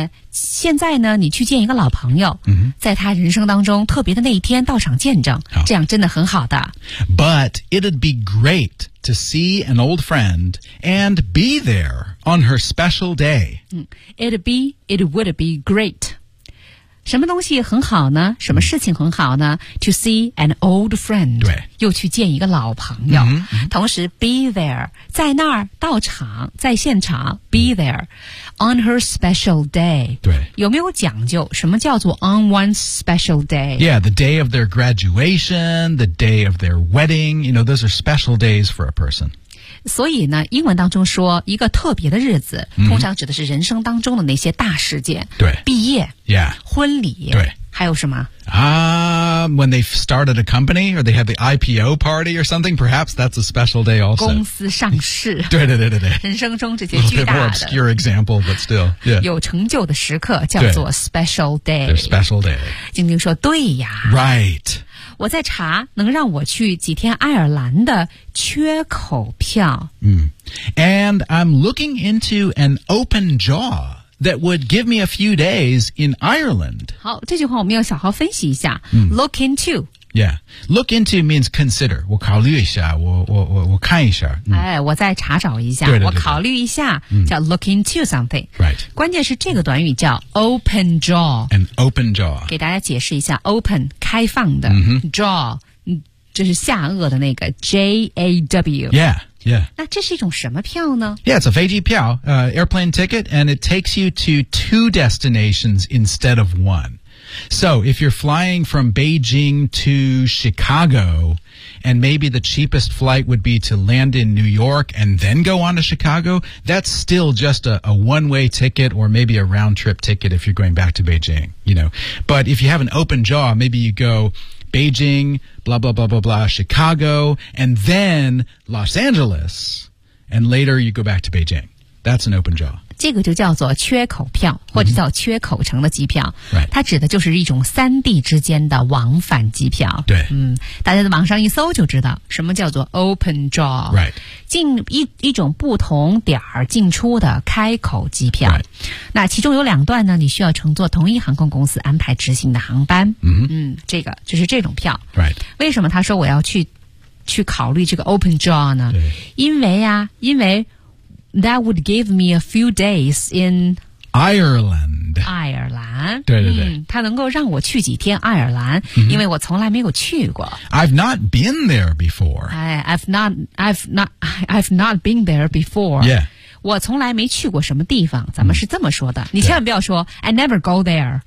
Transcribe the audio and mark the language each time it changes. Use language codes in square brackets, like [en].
[zh] 现在呢你去见一个老朋友、 mm-hmm. 在他人生当中特别的那一天到场见证、 oh. 这样真的很好的 [en] But it'd be great to see an old friend and be there on her special day、 [zh] mm-hmm. [en] It would be great [zh] 什么东西很好呢什么事情很好呢、mm-hmm. [en] To see an old friend [zh] 对又去见一个老朋友、 mm-hmm. 同时 be there 在那儿到场在现场 be there、mm-hmm. [en] On her special day. [zh] 对。有没有讲究什么叫做 on one's special day? [en] Yeah, the day of their graduation, the day of their wedding. You know, those are special days for a person. [zh] 所以呢英文当中说一个特别的日子、 mm-hmm. 通常指的是人生当中的那些大事件。对。毕业。 [en] Yeah. [zh] 婚礼。对。还有什么 [en] When they started a company or they had the IPO party or something, perhaps that's a special day also. [zh] 公司上市。对对对对对。人生中这些巨大的。 [en] A little bit more obscure example, but still.、Yeah. [zh] 有成就的时刻叫做 special day. [en] They're special day. [zh] 晶晶说对呀。 [en] Right. [zh] 我在查能让我去几天爱尔兰的缺口票。 [en] 嗯。And I'm looking into an open jaw. That would give me a few days in Ireland. [zh] 好，这句话我们要小好分析一下。嗯、 [en] look into. Yeah. Look into means consider. [zh] 我考虑一下，我看一下、嗯。哎，我再查找一下。对对对对我考虑一下、嗯、叫 look into something. [en] Right. [zh] 关键是这个短语叫 open jaw. [en] An open jaw. [zh] 给大家解释一下 open, 开放的、 mm-hmm. jaw, 就是下颚的那个 J-A-W. [en] Yeah. Yeah. [zh] 那这是一种什么票呢? [en] Yeah, it's a 飞机票, airplane ticket, and it takes you to two destinations instead of one. So, if you're flying from Beijing to Chicago, and maybe the cheapest flight would be to land in New York and then go on to Chicago, that's still just a one-way ticket or maybe a round-trip ticket if you're going back to Beijing, you know. But if you have an open jaw, maybe you go... Beijing, blah, blah, blah, blah, blah, Chicago, and then Los Angeles, and later you go back to Beijing. That's an open jaw. [zh] 这个就叫做缺口票或者叫缺口城的机票、 [en] mm-hmm. right. [zh] 它指的就是一种三地之间的往返机票。对。嗯，大家在网上一搜就知道什么叫做 open jaw、 [en] right. [zh] 进 一种不同点进出的开口机票、 [en] right. [zh] 那其中有两段呢你需要乘坐同一航空公司安排执行的航班、 mm-hmm. 嗯，这个就是这种票、 [en] right. [zh] 为什么他说我要去考虑这个 open jaw 呢对 [en] 因为That would give me a few days in Ireland. [zh] 爱尔兰。对对对。它、嗯、能够让我去几天爱尔兰、 mm-hmm. 因为我从来没有去过。 [en] I've not been there before. I've not been there before. Yeah. [zh] 我从来没去过什么地方，咱们是这么说的。你千万不要说 [en] I never go there.